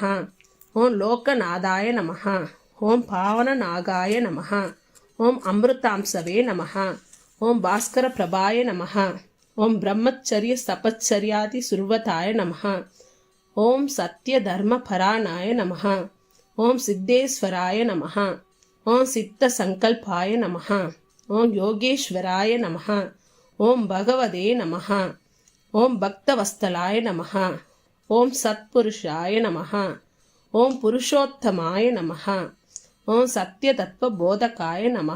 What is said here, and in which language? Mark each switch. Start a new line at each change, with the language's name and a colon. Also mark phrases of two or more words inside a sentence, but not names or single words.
Sanskrit: ओम लोकनाथाय नमः। ओम पावननागाय नमः। ओम अमृतांशवे नमः। ओम भास्कर प्रभाय नमः। ओम ब्रह्मचर्य तपश्चर्यादि सुर्वताय नमः। ओम सत्य धर्म परायणाय नमः। ॐ सिद्धेश्वराय नमः। ॐ सिद्ध सङ्कल्पाय नमः. ॐ योगेश्वराय नमः। ॐ भगवते नमः. ॐ भक्तवत्सलाय नमः। ॐ सत्पुरुषाय नमः. ॐ पुरुषोत्तमाय नमः। ॐ सत्यतत्त्व बोधकाय नमः.